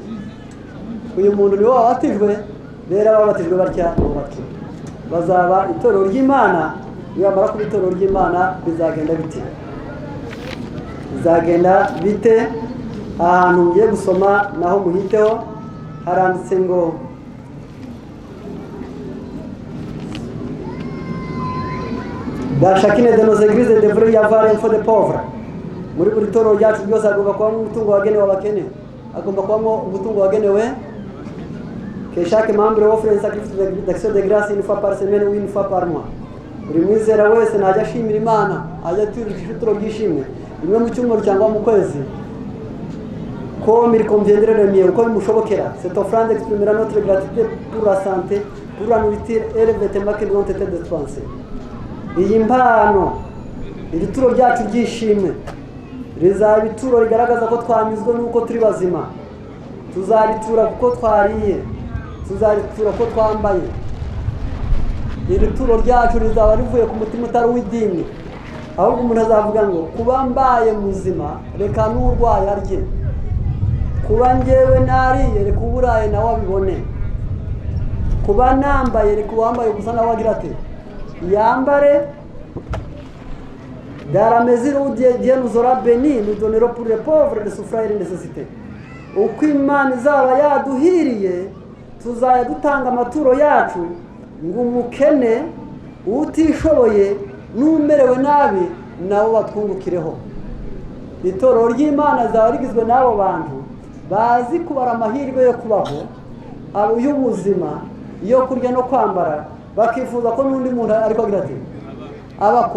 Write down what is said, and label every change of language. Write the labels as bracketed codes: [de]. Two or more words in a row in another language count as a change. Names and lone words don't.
[rw] Uyu muntu niwe wabatijwe, rero ababatijwe batya bubake bazaba itorero ry'Imana. Nibamara kuba itorero ry'Imana bizagenda bite? Bizagenda bite? Ahantu ngiye gusoma naho muhiteho, haranditse ngo [fr] dans chacune de nos églises devrait y avoir un fonds de pauvres. [rw] Muri buri torero ryacu ryose agomba kubamo umutungo wagenewe abakene, agomba kubamo umutungo wagenewe [fr] que chaque membre offre un sacrifice d'action de grâce une fois par semaine ou une fois par mois. [rw] Buri mwizera wese najya ashimira Imana, ajya turisha ituro ry'ishimwe rimwe mu cyumweru cyangwa mu kwezi, [fr] comme il conviendrait le mieux, [rw] uko bimushobokera. [fr] Cette offrande exprimera notre gratitude pour la santé, pour la nourriture et les vêtements qui nous ont été dispensés. [rw] Iyi mpano, iri turo ryacu ry'ishimwe rizaba ituro rigaragaza ko twanyuzwe n'uko turi bazima. Tuzaritura kuko twariye, tuzaritura ko twambaye. Iri turo ryacu rizaba rivuye ku mutima utari w'idini, ahubwo umuntu azavuga ngo kuba mbaye muzima reka n'urwaye arye, kuba njyewe nariye reka uburaye nawe abibone, kuba nambaye reka uwambaye gusa nawe agira ati yambare. [fr] Dans la mesure où Dieu nous aura bénis, nous donnerons pour les pauvres de souffrir et de nécessité. [rw] Uko Imana izaba yaduhiriye, tuzajya dutanga amaturo yacu ngo umukene, utishoboye n'umerewe nabi nabo batwungukireho. Itorero ry'Imana zaba rigizwe n'abo bantu bazi kubara amahirwe yo kubaho, y'ubuzima, yo kurya no kwambara, bakifuza ko n'undi muntu ariko agira ati abako.